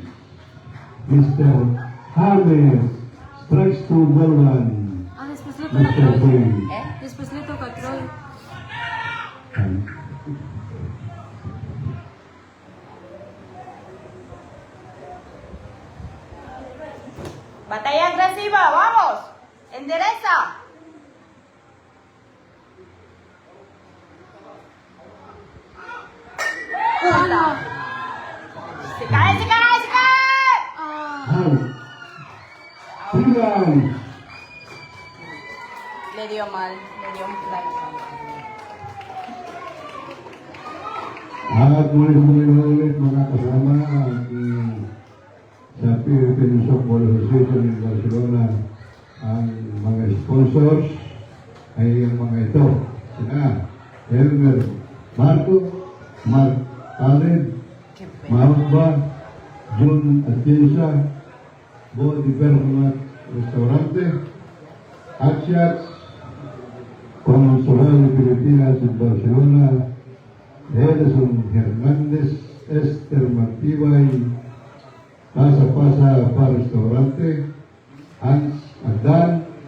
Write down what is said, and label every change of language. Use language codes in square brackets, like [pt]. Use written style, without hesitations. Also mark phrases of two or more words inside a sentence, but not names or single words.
[en] Mr. James strikes to ball one. [es] Ah, después le toca a [en] Mr. Troy. Swing. [es] Después le toca a Troy. ¡Batalla agresiva! ¡Vamos! ¡Endereza! ¡Puta! ¡Se cae, se cae, se cae! Ah. [en] Out. Three runs. [es] Le dio mal, le dio un flag. [tl] At muli ulit mga kasama sa Philippine Softball Association in Barcelona. Ang mga sponsors ay ang mga ito. Sina Elmer Marco, Mark Allen, Mahamba, June Atienza, Bo Development Restaurante, Axiax, Consulado de Filipinas en Barcelona, Edson Hernández, Esther Martibay, Pasa Pasa Bar Restaurante, Hans Adan,